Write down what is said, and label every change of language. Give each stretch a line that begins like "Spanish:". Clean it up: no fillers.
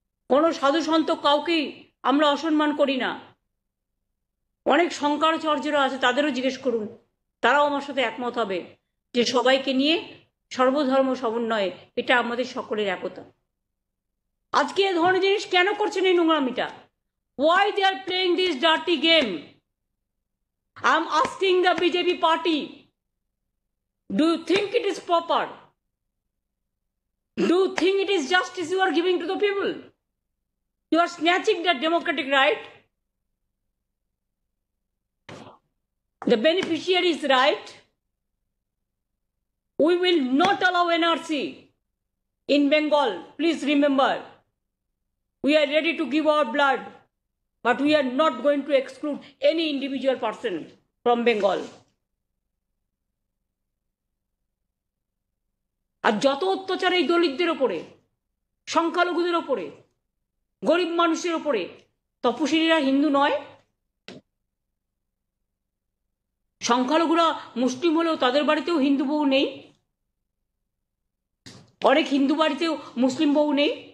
Bangla: কোনো সাধু সন্ত কাউকেই আমরা অসম্মান করি না। অনেক শঙ্করাচার্যরা আছে, তাদেরও জিজ্ঞেস করুন, তারাও আমার সাথে একমত হবে যে সবাইকে নিয়ে সর্বধর্ম সমন্বয়ে এটা আমাদের সকলের একতা। আজকে এ ধরনের জিনিস কেন করছেন এই নোংরামিটা?
English: Why they are playing this dirty game? I am asking the BJP party, do you think it is proper? Do you think it is justice you are giving to the people? You are snatching their democratic right, the beneficiary's right. We will not allow NRC in Bengal. Please remember, we are ready to give our blood, but we are not going to exclude any individual person from Bengal.
Bangla: আর যত অত্যাচার এই দলিতদের ওপরে, সংখ্যালঘুদের ওপরে, গরিব মানুষের ওপরে, তপশিলীরা হিন্দু নয়? সংখ্যালঘুরা মুসলিম হলেও তাদের বাড়িতেও হিন্দু বউ নেই, অনেক হিন্দু বাড়িতেও মুসলিম বউ নেই।